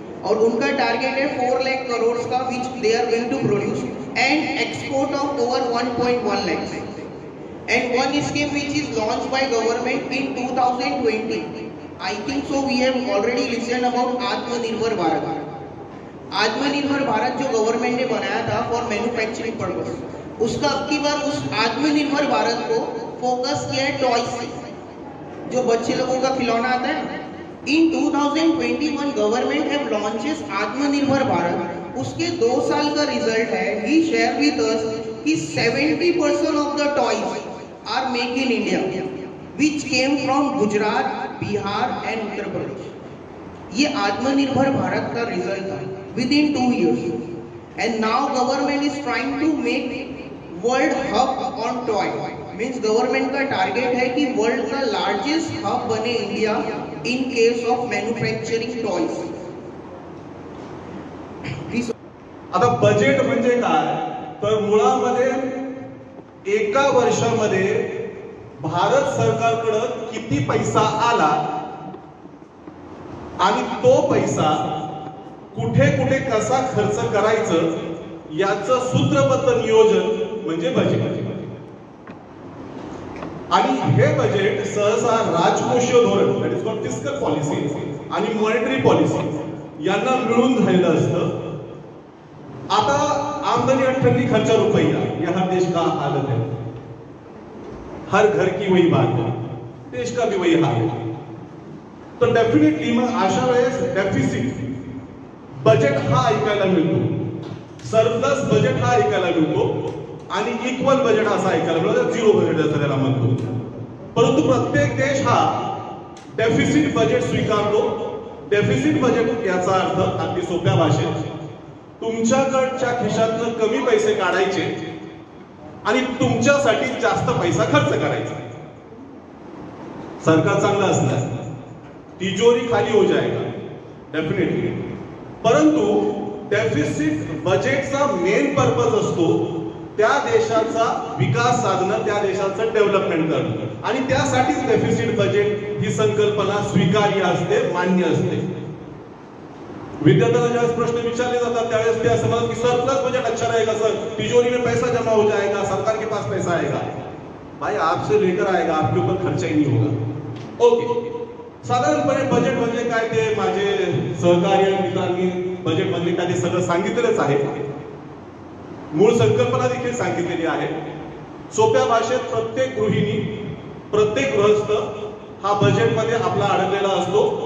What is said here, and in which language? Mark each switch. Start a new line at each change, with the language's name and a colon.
Hindi: और उनका target है 4 lakh crores का
English: which they are going to produce and export of over 1.1 lakhs. And one scheme which is launched by government in 2020. I think so we have already listened about Atmanirbhar Bharat.
Hindi: Atmanirbhar Bharat जो government ने बनाया था
English: for manufacturing purpose,
Hindi: उसका अब की बार उस आत्मनिर्भर भारत को फोकस किया है टॉयज से, जो बच्चे लोगों का खिलौना आता है.
English: In 2021 government have launches Atmanirbhar Bharat.
Hindi: उसके 2 साल का रिजल्ट है,
English: He share with us कि 70% of the toys are make in India which came from Gujarat, Bihar and Uttar Pradesh.
Hindi: ये आत्मनिर्भर भारत का रिजल्ट था
English: within 2 years. And now government is trying to make world hub on toy.
Hindi: Means government का target है कि world का largest hub बने India
English: in case of manufacturing toys.
Marathi: आता बजेट म्हणजे काय तर मुळामध्ये एका वर्षामध्ये भारत सरकारकडे किती पैसा आला आणि तो पैसा कुठे कुठे कसा खर्च करायचं याचं सूत्रबद्ध नियोजन म्हणजे बजेट. आणि हे बजेट सहसा राजकोषीय धोरण
English: that is called fiscal policy
Marathi: आणि मॉनिटरी पॉलिसी यांना मिळून झालेलं असतं.
Hindi: आता आमदनी 98 खर्चा रुपया यह देश का हालत है. हर घर की वही बात है, देश का भी वही हाल है.
Marathi: तो डेफिनेटली मग अशा वेळेस डेफिसिट बजेट हा ऐकायला मिळतो, सरप्लस बजेट हा ऐकायला मिळतो आणि इक्वल बजेट असा ऐकायला मिळतो, झिरो बजेट असं त्याला म्हणतो. परंतु प्रत्येक देश हा डेफिसिट बजेट स्वीकारतो. डेफिसिट बजेट याचा अर्थ अगदी सोप्या भाषेत तुमच्याकडच्या खिशातनं कमी पैसे काढायचे आणि तुमच्यासाठी जास्त पैसा खर्च करायचा. सरकार चांगलं असणार, तिजोरी
Hindi: खाली हो जाएगा
Marathi: डेफिनेटली. परंतु डेफिसिट बजेटचा मेन पर्पज असतो त्या देशाचा विकास साधणं, त्या देशाचं डेव्हलपमेंट करणं आणि त्यासाठीच डेफिसिट बजेट ही संकल्पना स्वीकार्य असते, मान्य असते. विद्यार्थ्यांना ज्यावेळेस प्रश्न विचारले जातात त्यावेळेस ते असं म्हणतात की
Hindi: सरप्लस बजेट अच्छा रहेगा सर, तिजोरी में पैसा जमा हो जाएगा, सरकार के पास पैसा आएगा. भाई आपसे लेकर आएगा, आपके ऊपर खर्चा ही नहीं होगा.
Marathi: ओके, साधारणपणे बजेट म्हणजे काय ते माझे सहकारी मित्रांनी बजेट म्हणजे काय ते सगळं सांगितलेलंच आहे. मूळ संकल्पना देखील सांगितलेली आहे. सोप्या भाषेत प्रत्येक गृहिणी, प्रत्येक गृहस्थ हा बजेटमध्ये आपला अडकलेला असतो.